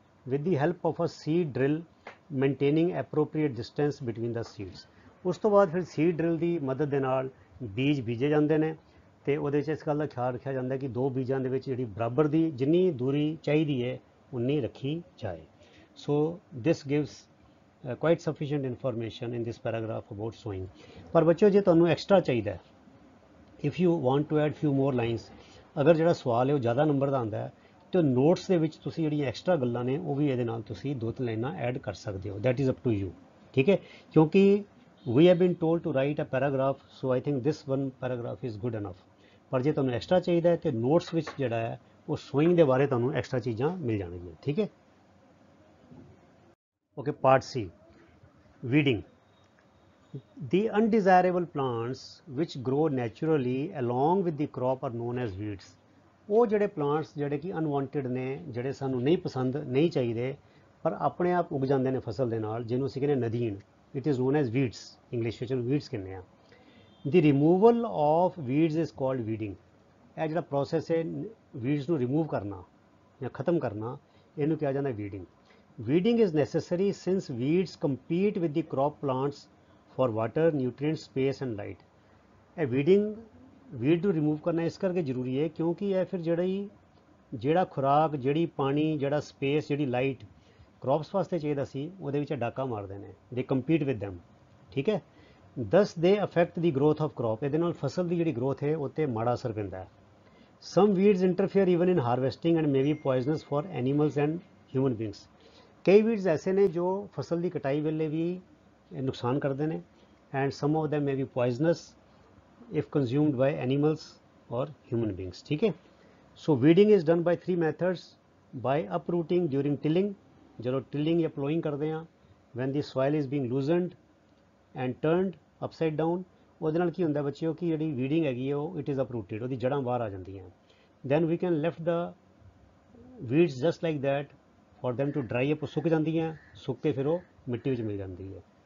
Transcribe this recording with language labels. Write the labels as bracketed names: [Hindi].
[English] with the help of a seed drill maintaining appropriate distance between the seeds। [Punjabi] ਉਸ ਤੋਂ ਬਾਅਦ ਫਿਰ seed drill ਦੀ ਮਦਦ ਦੇ ਨਾਲ ਬੀਜ ਬੀਜੇ ਜਾਂਦੇ ਨੇ ਤੇ ਉਹਦੇ 'ਚ ਇਸ ਗੱਲ ਦਾ ਖਿਆਲ ਰੱਖਿਆ ਜਾਂਦਾ ਕਿ ਦੋ ਬੀਜਾਂ ਦੇ ਵਿੱਚ ਜਿਹੜੀ ਬਰਾਬਰ ਦੀ ਜਿੰਨੀ ਦੂਰੀ ਚਾਹੀਦੀ ਹੈ ਉਨੀ ਰੱਖੀ ਜਾਏ। [English] So this gives quite sufficient information in this paragraph about sowing। [Punjabi] ਪਰ ਬੱਚਿਓ ਜੇ ਤੁਹਾਨੂੰ ਐਕਸਟਰਾ ਚਾਹੀਦਾ ਹੈ, [English] if you want to add few more lines, [Punjabi] ਅਗਰ ਜਿਹੜਾ ਸਵਾਲ ਹੈ ਉਹ ਜ਼ਿਆਦਾ ਨੰਬਰ ਦਾ ਆਉਂਦਾ ਹੈ ਤੇ ਨੋਟਸ ਦੇ ਵਿੱਚ ਤੁਸੀਂ ਜਿਹੜੀਆਂ ਐਕਸਟਰਾ ਗੱਲਾਂ ਨੇ ਉਹ ਵੀ ਇਹਦੇ ਨਾਲ ਤੁਸੀਂ 2-3 ਲਾਈਨਾਂ ਐਡ ਕਰ ਸਕਦੇ ਹੋ। [English] that is up to you, [Punjabi] ਠੀਕ ਹੈ, ਕਿਉਂਕਿ [English] we have been told to write a paragraph, so I think this one paragraph is good enough। [Punjabi] ਪਰ ਜੇ ਤੁਹਾਨੂੰ ਐਕਸਟਰਾ ਚਾਹੀਦਾ ਹੈ ਤੇ ਨੋਟਸ ਵਿੱਚ ਜਿਹੜਾ ਹੈ ਉਹ ਸੋਇੰਗ ਦੇ ਬਾਰੇ ਤੁਹਾਨੂੰ ਐਕਸਟਰਾ ਚੀਜ਼ਾਂ ਮਿਲ ਜਾਣਗੀਆਂ, ਠੀਕ ਹੈ। [English] Okay, part C, weeding। The undesirable plants which grow naturally along with the crop are known as weeds। [Punjabi] ਉਹ ਜਿਹੜੇ ਪਲਾਂਟਸ ਜਿਹੜੇ ਕਿ ਅਨਵਾਂਟਡ ਨੇ, ਜਿਹੜੇ ਸਾਨੂੰ ਨਹੀਂ ਪਸੰਦ, ਨਹੀਂ ਚਾਹੀਦੇ, ਪਰ ਆਪਣੇ ਆਪ ਉਗ ਜਾਂਦੇ ਨੇ ਫਸਲ ਦੇ ਨਾਲ, ਜਿਹਨੂੰ ਅਸੀਂ ਕਹਿੰਦੇ ਨਦੀਨ, [English] it is known as weeds, [Punjabi] English ਵਿੱਚ ਵੀਡਸ ਕਹਿੰਦੇ ਆ। [English] The removal of weeds is called weeding. [Punjabi] ਇਹ ਜਿਹੜਾ ਪ੍ਰੋਸੈਸ ਹੈ ਵੀਡਸ ਨੂੰ ਰਿਮੂਵ ਕਰਨਾ ਜਾਂ ਖਤਮ ਕਰਨਾ, ਇਹਨੂੰ ਕਿਹਾ ਜਾਂਦਾ wedding. [English] Weeding is necessary since weeds compete with the crop plants for water, nutrients, space and light। [Punjabi] ਇਹ weed ਨੂੰ ਰਿਮੂਵ ਕਰਨਾ ਇਸ ਕਰਕੇ ਜ਼ਰੂਰੀ ਹੈ ਕਿਉਂਕਿ ਇਹ ਫਿਰ ਜਿਹੜਾ ਖੁਰਾਕ, ਜਿਹੜੀ ਪਾਣੀ, ਜਿਹੜਾ ਸਪੇਸ, ਜਿਹੜੀ ਲਾਈਟ ਕ੍ਰੌਪਸ ਵਾਸਤੇ ਚਾਹੀਦਾ ਸੀ ਉਹਦੇ ਵਿੱਚ ਡਾਕਾ ਮਾਰਦੇ ਨੇ। [English] they compete with them, [Punjabi] ਠੀਕ ਹੈ। [English] Thus they affect the growth of crop. [Punjabi] ਇਹਦੇ ਨਾਲ ਫਸਲ ਦੀ ਜਿਹੜੀ ਗਰੋਥ ਹੈ ਉਹ 'ਤੇ ਮਾੜਾ ਅਸਰ ਪੈਂਦਾ ਹੈ। [English] Some weeds interfere even in harvesting and may be poisonous for animals and human beings. [Punjabi] ਕਈ ਵੀਡਸ ਐਸੇ ਨੇ ਜੋ ਫਸਲ ਦੀ ਕਟਾਈ ਵੇਲੇ ਵੀ ਨੁਕਸਾਨ ਕਰਦੇ ਨੇ [English] and some of them may be poisonous if consumed by animals or human beings, [Hindi] ठीक है। [English] So weeding is done by 3 methods: by uprooting during tilling, [Punjabi] ਜਦੋਂ tilling या plowing ਕਰਦੇ ਹਾਂ, [English] when the soil is being loosened and turned upside down, [Punjabi] ਉਹਦੇ ਨਾਲ ਕੀ ਹੁੰਦਾ ਬੱਚਿਓ ਕਿ ਜਿਹੜੀ weeding ਹੈਗੀ ਹੈ ਉਹ [English] it is uprooted, [Punjabi] ਉਹਦੀ ਜੜ੍ਹਾਂ ਬਾਹਰ ਆ ਜਾਂਦੀਆਂ। [English] then we can left the weeds just like that for them to dry up, [Punjabi] ਸੁੱਕ ਜਾਂਦੀਆਂ, ਸੁੱਕ ਕੇ ਫਿਰ ਉਹ ਮਿੱਟੀ ਵਿੱਚ ਮਿਲ ਜਾਂਦੀ ਹੈ।